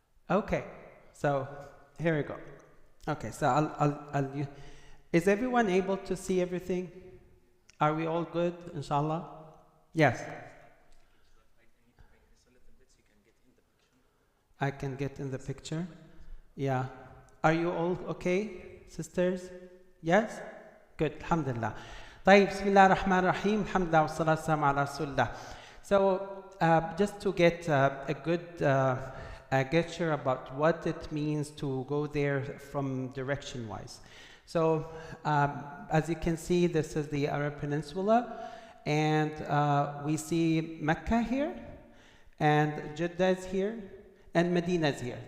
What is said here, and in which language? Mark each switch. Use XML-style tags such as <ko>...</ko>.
<en>Okay, so here we go. Okay, so I'll is everyone able to see everything? Are we all good, inshallah? Yes. I can get in the picture. Yeah. Are you all okay, sisters? Yes? Good, alhamdulillah.</en> <ar>طيب, بسم الله الرحمن الرحيم. الحمد لله والصلاة والسلام على رسول الله.</ar> <en>So, just to get a good gesture about what it means to go there from direction-wise. So, as you can see, this is the Arab Peninsula, and we see Mecca here, and Jeddah is here, and Medina is here.</en>